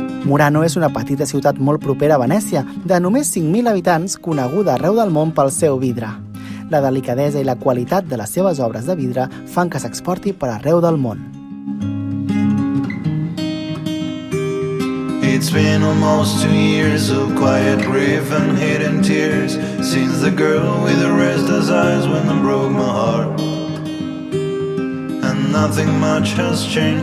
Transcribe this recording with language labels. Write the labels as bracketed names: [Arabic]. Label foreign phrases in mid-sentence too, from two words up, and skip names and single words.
[Catalan] Murano és una petita ciutat molt propera a Venècia, de només 5.000 habitants, coneguda arreu del món pel seu vidre. La delicadesa i la qualitat de les seves obres de vidre fan que s'exporti per arreu del món. [English] It's been almost 2 years of quiet grief and hidden tears since the girl with the restless eyes went and broke my heart. And nothing much has changed.